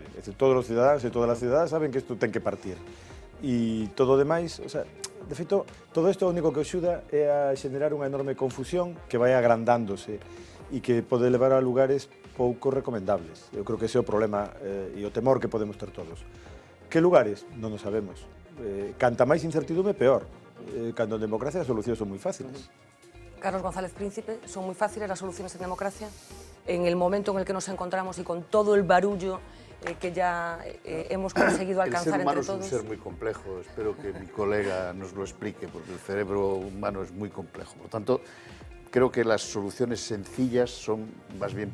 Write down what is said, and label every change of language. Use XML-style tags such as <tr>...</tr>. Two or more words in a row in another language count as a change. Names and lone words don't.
<gl>É dicir, todos os cidadáns e todas as cidadanas saben que isto ten que partir. E todo o demais,</gl> <es>o sea,</es> <gl>de feito, todo isto o único que axuda é a xenerar unha enorme confusión que vai agrandándose e que pode levar a lugares pouco recomendables. Eu creo que ese é o problema e o temor que podemos ter todos. Que lugares? Non o sabemos. Canta máis incertidume, peor. Cando en democracia as solucións son moi fáciles.</gl> <es>Carlos González Príncipe, ¿son muy fáciles las soluciones en democracia? En el momento en el que nos encontramos y con todo el barullo que ya hemos conseguido alcanzar entre todos. El ser humano es un ser muy complejo, espero que mi colega nos lo explique, porque el cerebro humano es muy complejo. Por lo tanto, creo que las soluciones sencillas son más bien peligrosas.</es>